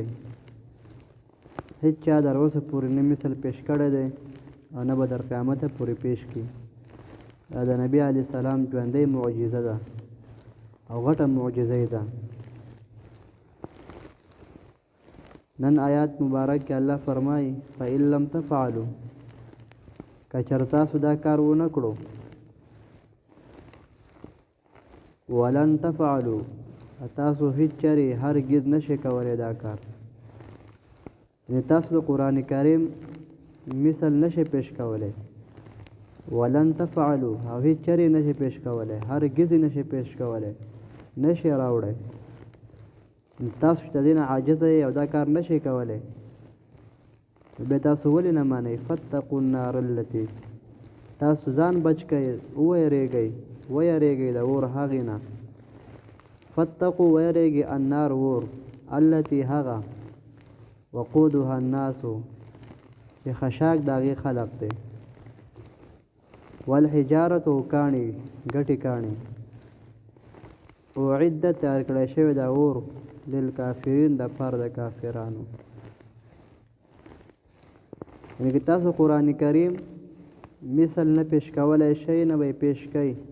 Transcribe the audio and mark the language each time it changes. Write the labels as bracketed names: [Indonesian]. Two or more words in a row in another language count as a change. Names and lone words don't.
[Pashto] هیڅ چا در اوسه پورې نه مثل پیش کړی دی او نه به در قیامت پورې پیش کړي. دا د نبي علیه السلام ژوندۍ معجزه ده او غټه معجزه ده. نن آیات مبارک کې الله فرمایي [Arabic] فإن لم تفعلوا [Pashto] که چېرته تاسو دا کار ونه کړو [Arabic] ولن تفعلوا [Pashto] تاسو هیڅ چېرې هرګز نشئ کولی دا کار، یعنې تاسو د قرآن کریم مثل نشئ پیش کولی. [Arabic] ولن تفعلوا [Pashto] او هیڅ چېرې نشئ پیش کولی، هرګز یې نشئ پیش کولی، نشئ راوړی. تاسو چې د دې نه عاجزه یې او دا کار نشئ کولی بیا تاسو ولې نه منئ؟ [Arabic] فاتقوا النار التي [Pashto] تاسو ځان بچ کئ، ویریږئ د اور هغې نه. فاتقوا ویریږئ النار اور التي هغه [Arabic] وقودها الناس [Pashto] چې خشاک د هغې خلق دی والحجارة کاڼي ګټې کاڼي اعدت تیار کړی شوی دا اور للکافرین د پاره د کافرانو. یعنې که تاسو قرآن کریم مثل نه پیش کولی شئ نه به یې پیش کوئ.